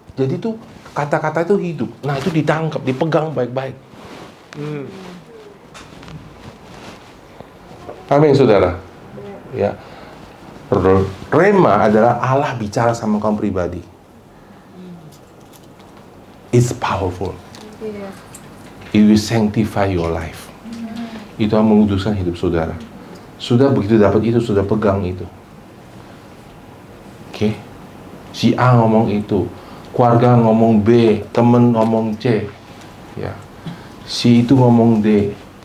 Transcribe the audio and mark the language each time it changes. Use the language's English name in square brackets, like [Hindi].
[Indonesian] Jadi tuh kata-kata itu hidup. Nah, itu ditangkap, dipegang baik-baik. Amin, saudara. Ya. Rema adalah Allah bicara sama kamu pribadi. [English] It's powerful. It will sanctify your life. [Indonesian] Itu akan menguduskan hidup saudara. Sudah begitu dapat itu, sudah pegang itu. Oke? Si A ngomong itu, keluarga ngomong B, temen ngomong C. Ya. Si itu ngomong D.